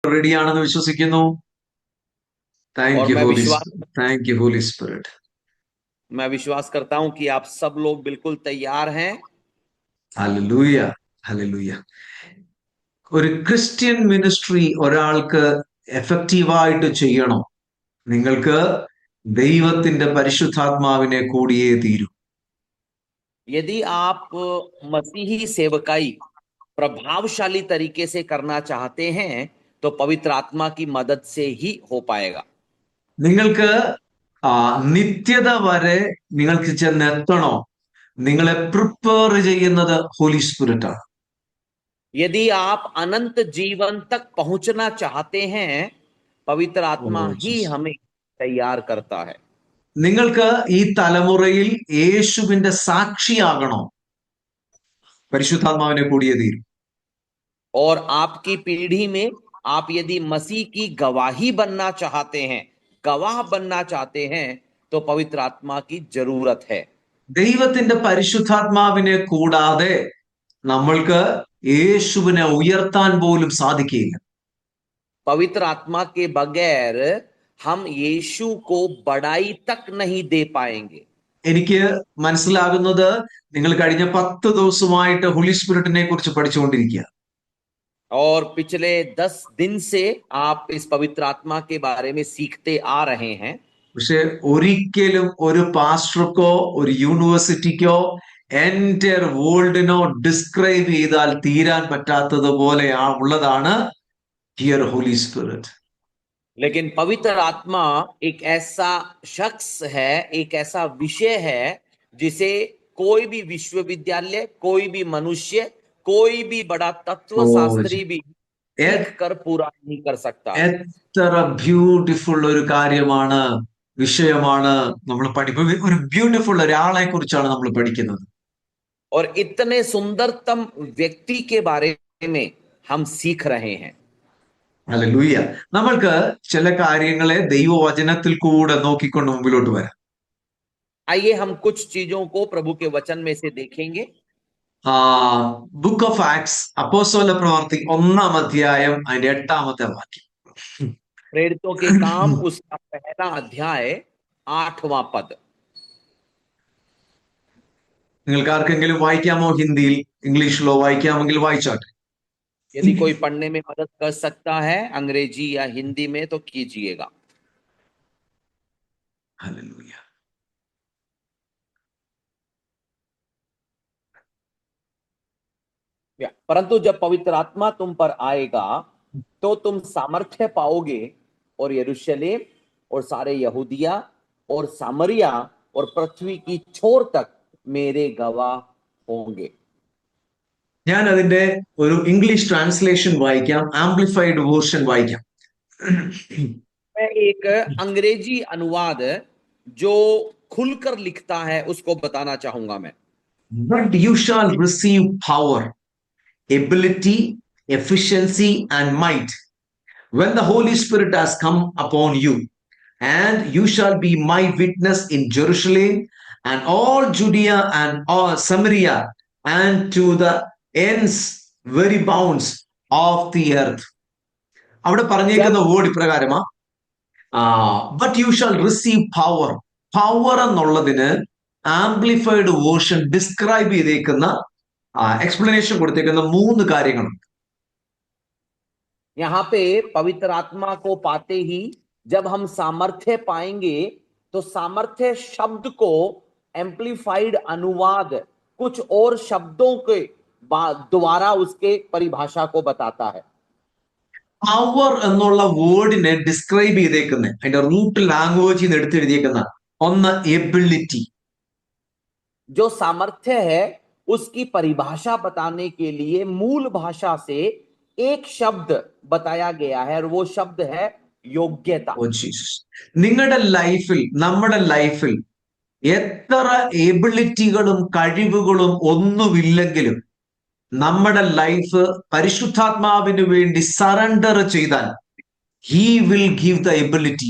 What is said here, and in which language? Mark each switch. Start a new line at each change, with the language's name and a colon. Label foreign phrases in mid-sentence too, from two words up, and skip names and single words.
Malayalam: റെഡിയാണെന്ന് വിശ്വസിക്കുന്നു.
Hindi: और
English: thank you Holy Spirit.
Hindi: मैं विश्वास करता हूं कि आप सब लोग बिल्कुल तैयार हैं.
Malayalam: ഹല്ലേലൂയ, ഹല്ലേലൂയ. ഒരു
English: Christian ministry
Malayalam: ഒരാൾക്ക് എഫക്റ്റീവായിട്ട് ചെയ്യണോ, നിങ്ങൾക്ക് ദൈവത്തിന്റെ പരിശുദ്ധാത്മാവിനെ കൂടിയേ തീരൂ.
Hindi: यदि आप मसीही सेवकाई प्रभावशाली तरीके से करना चाहते हैं तो पवित्र आत्मा की मदद से ही हो पाएगा.
Malayalam: നിങ്ങൾക്ക് നിത്യത വരെ നിങ്ങൾക്ക് ചെന്നെത്തണോ, നിങ്ങളെ പ്രിപ്പയർ ചെയ്യുന്നത്
English: Holy Spirit
Malayalam: ആണ്.
Hindi: यदि आप अनंत जीवन तक पहुंचना चाहते हैं पवित्र आत्मा ही हमें तैयार करता है.
Malayalam: നിങ്ങൾക്ക് ഈ തലമുറയിൽ യേശുവിന്റെ സാക്ഷിയാകണോ, പരിശുദ്ധാത്മാവിനെ കൂടിയേ തീരും.
Hindi: और आपकी पीढ़ी में आप यदि मसीह की गवाही बनना चाहते हैं, गवाह बनना चाहते हैं तो पवित्र आत्मा की जरूरत है.
Malayalam: ദൈവത്തിന്റെ പരിശുദ്ധാത്മാവിനെ കൂടാതെ നമ്മൾക്ക് യേശുവിനെ ഉയർത്താൻ പോലും സാധിക്കില്ല.
Hindi: पवित्र आत्मा के बगैर हम यीशु को बड़ाई तक नहीं दे पाएंगे.
Malayalam: എനിക്ക് മനസ്സിലാകുന്നത്, നിങ്ങൾ കഴിഞ്ഞ 10 ദിവസമായിട്ട്
English: Holy Spirit-ine
Malayalam: കുറിച്ച് പഠിച്ചുകൊണ്ടിരിക്കുക.
Hindi: और पिछले 10 दिन से आप इस पवित्र आत्मा के बारे में सीखते आ रहे हैं.
Malayalam: പക്ഷെ ഒരിക്കലും ഒരു പാസ്റ്റർക്കോ ഒരു യൂണിവേഴ്സിറ്റിക്കോ എൻ്റെ വേൾഡിനോ ഡിസ്ക്രൈബ് ചെയ്താൽ തീരാൻ പറ്റാത്തതുപോലെ ഉള്ളതാണ്
English: here Holy Spirit.
Hindi: लेकिन पवित्र आत्मा एक ऐसा शख्स है, एक ऐसा विषय है जिसे कोई भी विश्वविद्यालय, कोई भी मनुष्य, कोई भी बड़ा तत्व शास्त्री भी सीख कर पूरा नहीं कर सकता.
Malayalam: എത്ര ബ്യൂട്ടിഫുൾ ഒരു കാര്യമാണ്, വിഷയമാണ് നമ്മൾ പഠിക്കുന്നത്. ഒരു ബ്യൂട്ടിഫുൾ ഒരാളെ കുറിച്ചാണ് നമ്മൾ പഠിക്കുന്നത്.
Hindi: और इतने सुंदरतम व्यक्ति के बारे में हम सीख रहे हैं.
Malayalam: ഹല്ലേലൂയ. നമ്മൾക്ക് ചില കാര്യങ്ങളെ ദൈവവചനത്തിൽ കൂടെ നോക്കിക്കൊണ്ട് മുമ്പിലോട്ട് വരാം.
Hindi: आइए हम कुछ चीजों को प्रभु के वचन में से देखेंगे.
Malayalam: ബുക്ക് ഓഫ് ആക്ട്സ്, അപ്പോസ്തല പ്രവൃത്തി 1-ാം അധ്യായം അതിന്റെ 8-ാമത്തെ വാക്യം.
Hindi: प्रेरितों के काम उसका पहला अध्याय 8वां पद.
Malayalam: നിങ്ങൾക്ക് ആർക്കെങ്കിലും വായിക്കാമോ? ഹിന്ദിയിൽ, ഇംഗ്ലീഷിലോ വായിക്കാമെങ്കിൽ വായിച്ചാട്ടെ.
Hindi: यदि कोई पढ़ने में मदद कर सकता है अंग्रेजी या हिंदी में तो कीजिएगा. हालेलुया. परंतु जब पवित्र आत्मा तुम पर आएगा तो तुम सामर्थ्य पाओगे और यरूशलेम और सारे यहूदिया और सामरिया और पृथ्वी की छोर तक मेरे गवाह होंगे.
Malayalam: ഞാൻ അതിന്റെ ഒരു
English: English translation
Malayalam: വായിക്കാം,
English: amplified version
Malayalam: വായിക്കാം.
Hindi: मैं एक अंग्रेजी अनुवाद जो खुलकर लिखता है उसको बताना चाहूंगा मैं.
English: But you shall receive power, ability, efficiency and might when the Holy Spirit has come upon you, and you shall be my witness in Jerusalem and all Judea and all Samaria and to the ends very bounds of the earth.
Malayalam: അവിടെ പറഞ്ഞേക്കുന്ന വേർഡ് ഇപ്രകാരമാ,
English: but you shall receive power.
Malayalam: പവർ എന്നുള്ളതിന്
English: amplified version describe
Malayalam: ചെയ്തേക്കുന്ന, എക്സ്പ്ലനേഷൻ കൊടുത്തേക്കുന്ന 3 കാര്യങ്ങളുണ്ട്.
Hindi: यहाँ पे पवित्र आत्मा को पाते ही जब हम सामर्थ्य पाएंगे तो सामर्थ्य शब्द को एम्प्लीफाइड अनुवाद कुछ और शब्दों के द्वारा उसके परिभाषा को बताता है.
Malayalam: പവർ എന്നുള്ള വേർഡിനെ ഡിസ്ക്രൈബ് ചെയ്തേക്കുന്ന അതിന്റെ
English: root language-il
Malayalam: നിന്ന് എടുത്തെഴുതിയേക്കുന്ന ഒന്ന് എബിലിറ്റി.
Hindi: जो सामर्थ्य है उसकी परिभाषा बताने के लिए मूल भाषा से एक शब्द बताया गया है और वो शब्द है योग्यता.
Malayalam: നിങ്ങളുടെ ലൈഫിൽ, നമ്മുടെ ലൈഫിൽ എത്ര എബിലിറ്റികളും കഴിവുകളും ഒന്നുമില്ലെങ്കിലും നമ്മുടെ ലൈഫ് പരിശുദ്ധാത്മാവിന് വേണ്ടി സറണ്ടർ ചെയ്താൽ
English: he will give the ability.